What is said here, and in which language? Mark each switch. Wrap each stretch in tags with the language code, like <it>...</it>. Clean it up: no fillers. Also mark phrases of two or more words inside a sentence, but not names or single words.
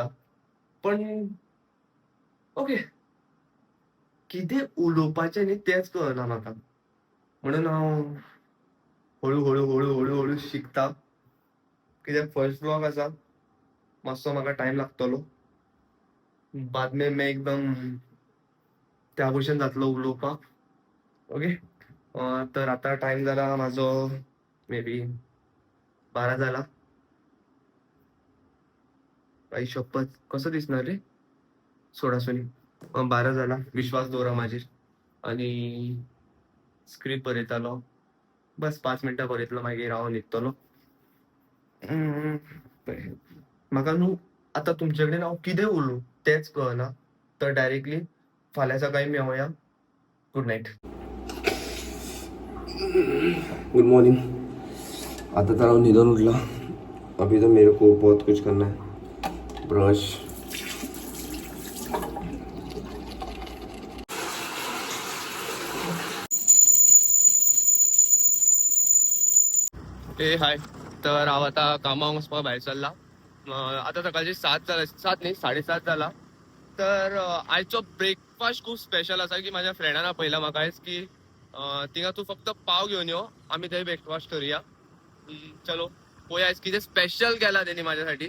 <kok>पण ओके, कितें उलोवपाचें न्ही तेंच कळना म्हाका. म्हणून हांव हळू शिकता. कित्याक फर्स्ट व्लॉग आसा, मातसो म्हाका टायम लागतलो.</kok> <hi>बाद में मैं</hi> <kok>एकदम त्या भशेन जातलो उलोवपाक. ओके. तर आता टाइम जाला माझो</kok> <en>maybe</en> <kok>12 जाला.</kok> <mr>आई शपथ, कसं दिसणार रे?</mr> <kok>सोडा सोनी. 12 जाला. विश्वास दवरा म्हाजेर. आणि स्क्रिप्ट बरयतालो. बस 5 मिनटां बरयतलो मागीर हांव न्हिदतलो. म्हाका न्हू आतां तुमचे कडेन हांव कितें उलोवं तेंच कळना. तर डायरेक्टली फाल्यां सकाळी मेळुया.</kok> <en>good night. good morning.</en> <kok>आता तर हांव न्हिदून उठला.</kok> <hi>अभी तो मेरे को बहुत कुछ करना है. ब्रश. ए हाय.</hi> <kok>तर हांव आतां कामाक वचपाक भायर सरला. आतां सकाळचे 7 न्ही 7:30 जाला. तर आयचो ब्रेकफास्ट खूप स्पेशल आसा की माझ्या फ्रेंडान आपयला म्हाका आयज की थिंगा तूं फक्त पाव घेवन यो, आमी थंय ब्रेकफास्ट करुया. चलो पळोवया आयज कितें स्पेशल केला तेणी माझ्यासाठी.</kok>